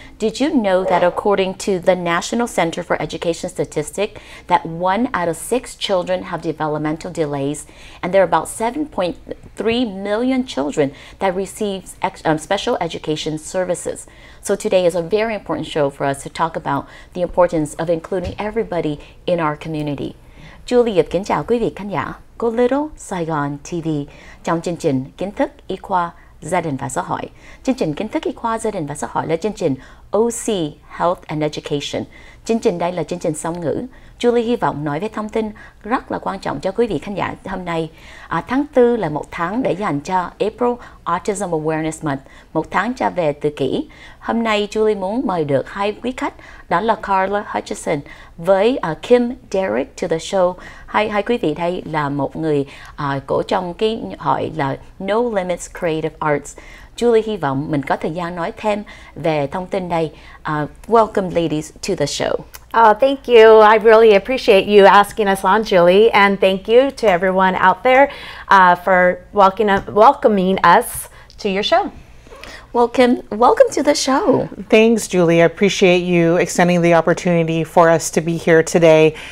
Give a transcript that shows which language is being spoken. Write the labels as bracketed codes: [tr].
[en] Did you know that according to the National Center for Education Statistics, that 1 out of 6 children have developmental delays, and there are about 7.3 million children that receive special education services. So today is a very important show for us to talk about the importance of including everybody in our community. [vi] Julie kính chào quý vị khán giả của Little Saigon TV trong chương trình Kiến thức Y khoa Gia đình và Xã hội. Chương trình Kiến thức Y khoa Gia đình và Xã hội là chương trình OC Health and Education. Chương trình đây là chương trình song ngữ. Julie hy vọng nói về thông tin rất là quan trọng cho quý vị khán giả hôm nay. Tháng 4 là một tháng để dành cho April Autism Awareness Month, một tháng cho về tự kỷ. Hôm nay Julie muốn mời được hai quý khách, đó là Carla Hutchison với Kim Derrick [en] to the show. [vi] Hai quý vị đây là một người của trong cái hội là No Limits Creative Arts. Julie hy vọng mình có thời gian nói thêm về thông tin đây. [en] Welcome ladies to the show. Oh, thank you. I really appreciate you asking us on, Julie, and thank you to everyone out there for welcoming us to your show. Well, Kim, welcome to the show. Thanks, Julie. I appreciate you extending the opportunity for us to be here today.